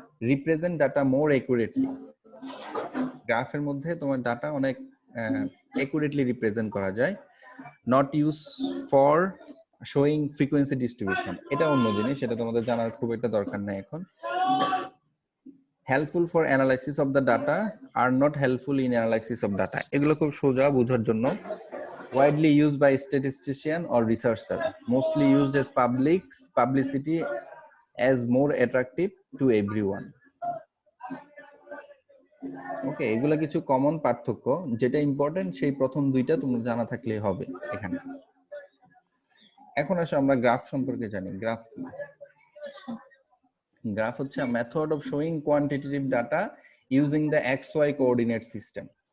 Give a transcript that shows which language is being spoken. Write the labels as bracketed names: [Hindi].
[English] represent data more accurately, [Bangla] গ্রাফের মধ্যে তোমার ডাটা অনেক একুরেটলি রিপ্রেজেন্ট করা যায়। [English] not use for showing frequency distribution, [Bangla] এটা অন্য জিনিস, সেটা তোমাদের জানার খুব একটা দরকার নেই এখন। [English] helpful for analysis of the data, আর not helpful in analysis of data, [Bangla] এগুলো খুব সোজা বোঝার জন্য। [English] widely used by statistician or researcher, mostly used as publicity as more attractive to everyone. [Bangla] ওকে, এগুলা কিছু কমন পার্থক্য, যেটা ইম্পর্টেন্ট সেই প্রথম দুইটা তোমরা জানা থাকলেই হবে এখানে। এখন আসো আমরা গ্রাফ সম্পর্কে জানি। গ্রাফ কি? গ্রাফ হচ্ছে [English] a method of showing quantitative data using the xy coordinate system.